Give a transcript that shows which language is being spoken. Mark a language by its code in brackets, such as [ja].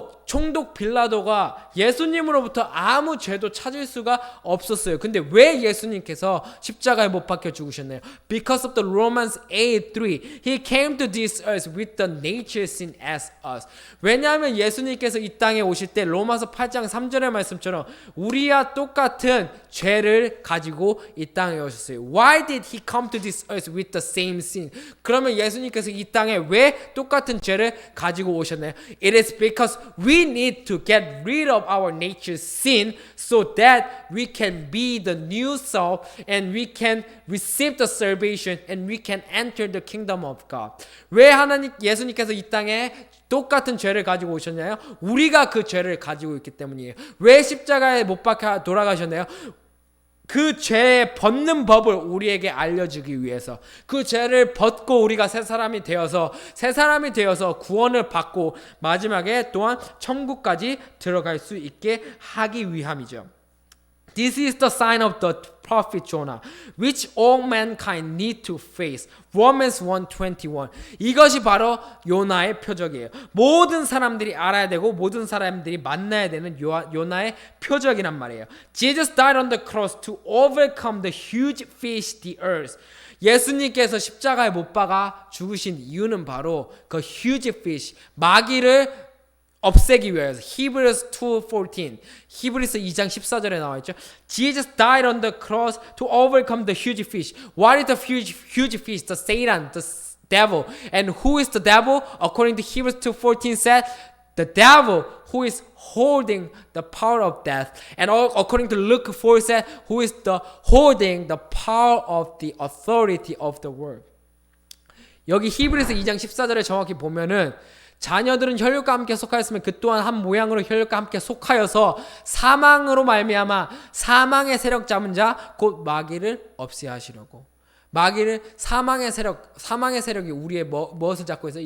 [ko] 총독 빌라도가 예수님으로부터 아무 죄도 찾을 수가 없었어요. 근데 왜 예수님께서 십자가에 못 박혀 죽으셨나요? [en] Because of the Romans 8:3. He came to this earth with the nature sin as us. [ko] 왜냐하면 예수님께서 이 땅에 오실 때 로마서 8장 3절의 말씀처럼 우리와 똑같은 죄를 가지고 이 땅에 오셨어요. [en] Why did he come to this earth with the same sin? [ko] 그러면 예수님께서 이 땅에 왜 똑같은 죄를 가지고 오셨나요? [en] It is because we need to get rid of our nature's sin so that we can be the new self and we can receive the salvation and we can enter the kingdom of God. [ko] 왜 예수님께서 이 땅에 똑같은 죄를 가지고 오셨나요? 우리가 그 죄를 가지고 있기 때문이에요. 왜 십자가에 못 박혀 돌아가셨나요? 그 죄 벗는 법을 우리에게 알려주기 위해서, 그 죄를 벗고 우리가 새 사람이 되어서 구원을 받고 마지막에 또한 천국까지 들어갈 수 있게 하기 위함이죠. [en] This is the sign of the prophet Jonah, which all mankind need to face. Romans 1:21. [ko] 이것이 바로 요나의 표적이에요. 모든 사람들이 알아야 되고 모든 사람들이 만나야 되는 요나의 표적이란 말이에요. [en] Jesus died on the cross to overcome the huge fish, the earth. [ko] 예수님께서 십자가에 못 박아 죽으신 이유는 바로 그 [en] huge fish, [ko] 마귀를 없애기 위해서. [en] Hebrews 2:14. [ko] 히브리서 2장 14절에 나와 있죠. [en] Jesus died on the cross to overcome the huge fish. What is the huge fish? The Satan, the devil. And who is the devil? According to Hebrews 2:14 said, the devil who is holding the power of death. And according to Luke 4 said, who is the holding the power of the authority of the world. [ko] 여기 히브리서 2장 14절에 정확히 보면은 자녀들은 혈육과 함께 속하였으면 그 또한 한 모양으로 혈육과 함께 속하여서 사망으로 말미암아 사망의 세력 잡은 자 곧 마귀를 없애하시려고. 마귀를 사망의 세력이 우리의 무엇을 잡고 있어요?